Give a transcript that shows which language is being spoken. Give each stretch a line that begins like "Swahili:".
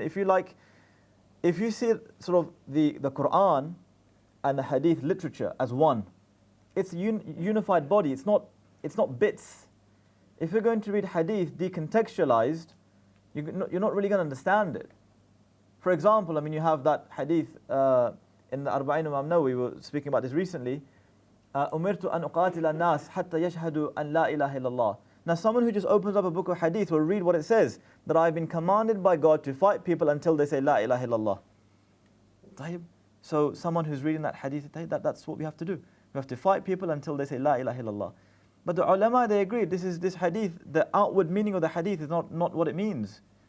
English: If you like, if you see sort of the Quran and the Hadith literature as one, it's a unified body. It's not bits. If you're going to read Hadith decontextualized, you're not really going to understand it. For example, I mean, you have that Hadith in the Arba'in Imam Nawawi, we were speaking about this recently.
Arabic: أمرت أن أقاتل الناس حتى يشهدوا أن لا إله إلا الله.
English: Now, someone who just opens up a book of Hadith will read what it says, that I've been commanded by God to fight people until they say La ilaha illallah. So someone who's reading that Hadith, that's what we have to do. We have to fight people until they say La ilaha illallah. But the ulama, they agreed, this Hadith, the outward meaning of the Hadith is not what it means.